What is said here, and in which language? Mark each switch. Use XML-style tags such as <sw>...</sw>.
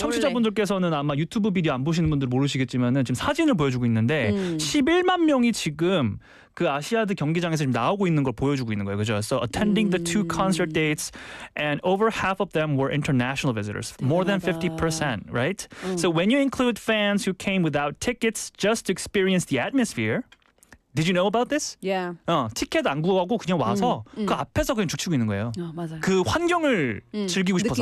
<ko>청취자분들께서는 아마 유튜브 비디오 안 보시는 분들 모르시겠지만은 지금 사진을 보여주고 있는데 11만 명이 지금 그 아시아드 경기장에서 지금 나오고 있는 걸 보여주고 있는 거예요, 그죠?</ko> <en>So attending the two concert dates, and over half of them were international visitors, more than 50%, right? So when you include fans who came without tickets just to experience the atmosphere. Did you know about this? Yeah.</en> <ko>티켓 안 구하고 그냥 와서 그 앞에서 그냥 죽치고 있는 거예요. 맞아요. 그 환경을 즐기고 싶어서.</ko>